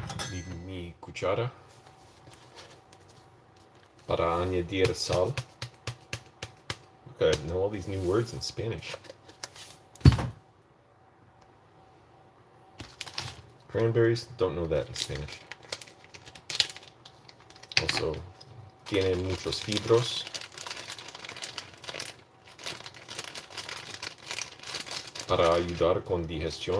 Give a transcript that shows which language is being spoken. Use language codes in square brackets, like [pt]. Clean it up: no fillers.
[en] Need [es] mi cuchara para añadir sal. [en] Look, I know all these new words in Spanish. Cranberries, don't know that in Spanish. Also, [es] tiene muchos fibros. Para ayudar con digestión.